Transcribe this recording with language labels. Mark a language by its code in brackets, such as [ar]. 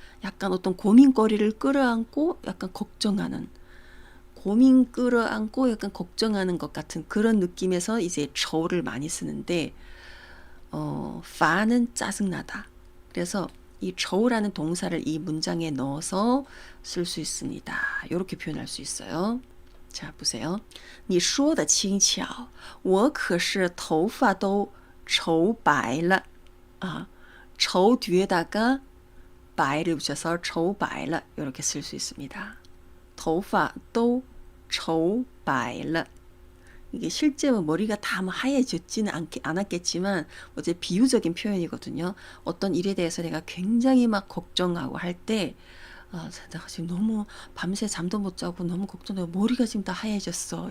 [ko] 약간 어떤 고민거리를 끌어안고 약간 걱정하는, 고민 끌어안고 약간 걱정하는 것 같은 그런 느낌에서 이제 愁를 많이 쓰는데,烦은 짜증나다. 그래서 이 愁라는 동사를 이 문장에 넣어서 쓸 수 있습니다. 이렇게 표현할 수 있어요. 자, 보세요. [zh] 你说的轻巧我可是头发都愁白了 [ko] 愁 뒤에다가 白를 붙여서 [zh] 愁白了 [ko] 이렇게 쓸 수 있습니다. [zh] 头发都愁白了 [ko] 이게 실제로 머리가 다 하얘졌지는 않았겠지만 어제 비유적인 표현이거든요. 어떤 일에 대해서 내가 굉장히 막 걱정하고 할 때 내가 지금 너무 밤새 잠도 못 자고 너무 걱정되고 머리가 지금 다 하얘졌어.